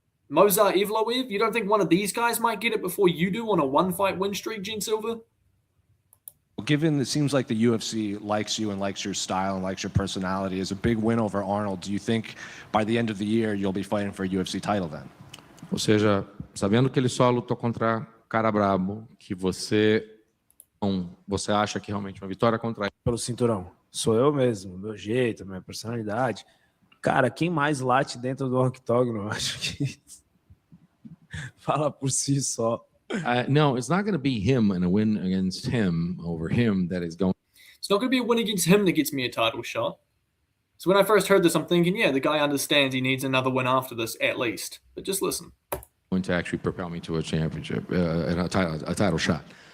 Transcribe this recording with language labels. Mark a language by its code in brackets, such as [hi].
[en] Movsar Evloev, you don't think one of these guys might get it before you do on a 1-fight win streak, Silva? Given it seems like the UFC likes you and likes your style and likes your personality, is a big win over Arnold. Do you think by the end of the year you'll be fighting for a UFC title then? [pt] Ou seja, sabendo que ele só lutou contra cara brabo que você acha que realmente uma vitória contra ele. Pelo cinturão. Sou eu mesmo, meu jeito, minha personalidade. Cara, quem mais late dentro do octógono, eu acho que fala por si só. [en] No, it's not going to be him and a win against him over him that is going. It's not going to be a win against him that gets me a title shot. So when I first heard this, I'm thinking, yeah, the guy understands he needs another win after this at least. But just listen. Going to actually propel me to a championship and a title shot.